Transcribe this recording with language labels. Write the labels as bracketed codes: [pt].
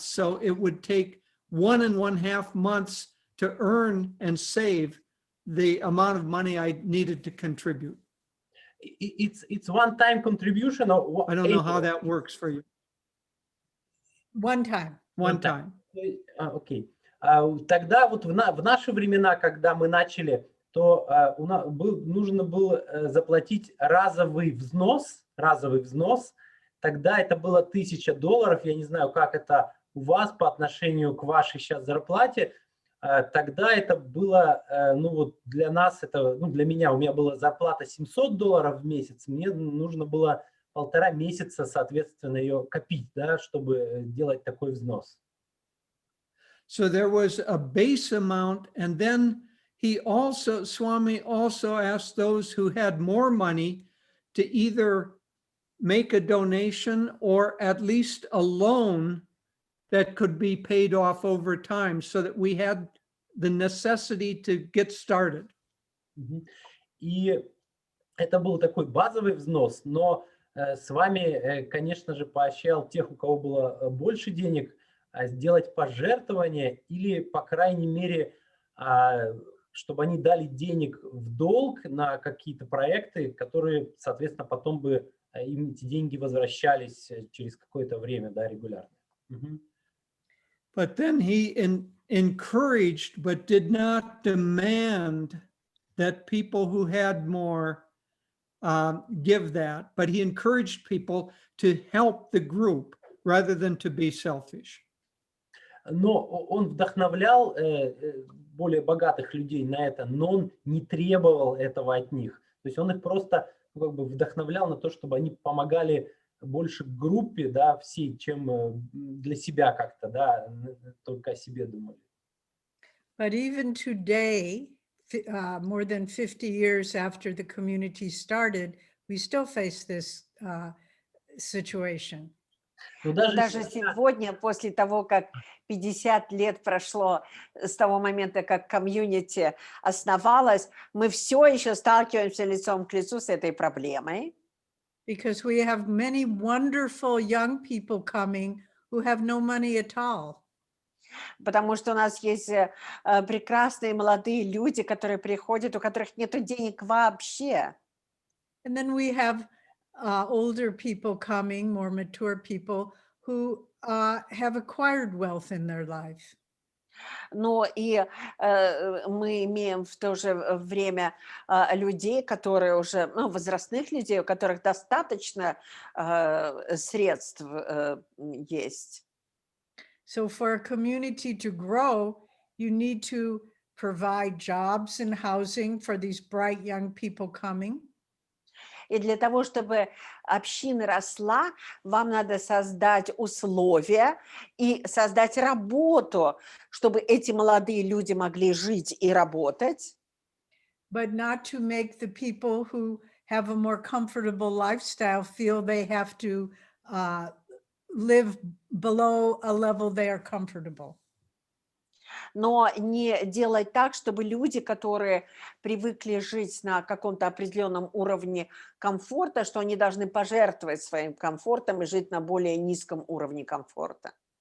[en] So it would take 1.5 months to earn and save the amount of money I needed to contribute. It's one-time contribution or I don't know how that works for you. One time. One time. [ru] Окей. Тогда вот в наши времена, когда мы начали, то нужно было заплатить разовый взнос. Тогда это было $1000. Я не знаю, как это у вас по отношению к вашей сейчас зарплате. Тогда это было, ну вот для нас, это, ну для меня, у меня была зарплата $700 в месяц. Мне нужно было 1,5 месяца, соответственно, ее копить, да, чтобы делать такой взнос. [en] So there was a base amount, and then Swami also asked those who had more money to either make a donation or at least a loan that could be paid off over time, so that we had the necessity to get started. [ru] И это был такой базовый взнос, но с вами, конечно же, поощрял тех, у кого было больше денег, сделать пожертвование или, по крайней мере, чтобы они дали денег в долг на какие-то проекты, которые, соответственно, потом бы им эти деньги возвращались через какое-то время, да, регулярно. [en] But then he encouraged, but did not demand that people who had more give that. But he encouraged people to help the group rather than to be selfish. [ru] Но он вдохновлял более богатых людей на это, но он не требовал этого от них. То есть он их просто как бы вдохновлял на то, чтобы они помогали больше группе, да, всей, чем для себя как-то, да, только о себе думали. [en] But even today, more than 50 years after the community started, we still face this situation. [ru] Но Даже сегодня, после того, как 50 лет прошло с того момента, как комьюнити основалось, мы все еще сталкиваемся лицом к лицу с этой проблемой. [en] Because we have many wonderful young people coming who have no money at all. [ru] Потому что у нас есть прекрасные молодые люди, которые приходят, у которых нет денег вообще. [en] And then we have older people coming, more mature people who have acquired wealth in their life. [ru] Но и мы имеем в то же время людей, которые уже, ну, возрастных людей, у которых достаточно средств есть. [en] So for a community to grow, you need to provide jobs and housing for these bright young people coming. [ru] И для того, чтобы община росла, вам надо создать условия и создать работу, чтобы эти молодые люди могли жить и работать. [en] But not to make the people who have a more comfortable lifestyle feel they have to live below a level they are comfortable. [ru] Но не делать так, чтобы люди, которые привыкли жить на каком-то определенном уровне комфорта, что они должны пожертвовать своим комфортом и жить на более низком уровне комфорта.